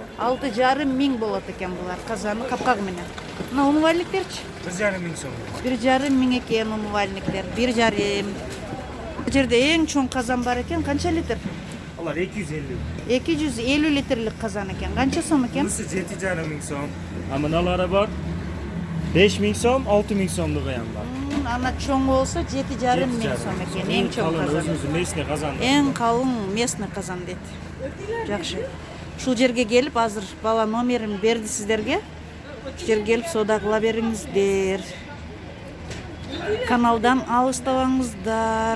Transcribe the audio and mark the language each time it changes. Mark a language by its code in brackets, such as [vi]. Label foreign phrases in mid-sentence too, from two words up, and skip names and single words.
[ky] 6,5 миң болот экен булар казаны капкагы менен. Мына умывальниктерчи? 1,5 миң сом. 1,5 миң экен умывальниктер. 1,5. Бул жерде эң чоң казан бар экен, канча литр? Алар 250. 250 литрлик казан экен. Канча сом экен? [uz] Bunisi 7,5 ming so'm. Amanaları var. 5 ming so'm, 6 ming so'mda qo'yan bor. [ky] Ана чоң болсо 7,5 миң сом экен. Эң чоң казан. Өзүмүздүн местный казан. Эң калың местный казан дейт. Жакшы. Ушул жерге келип, азыр бала номерин берди сиздерге. Ушул жерге келип соода кыла бериңиздер. Каналдан алыстабаңыздар.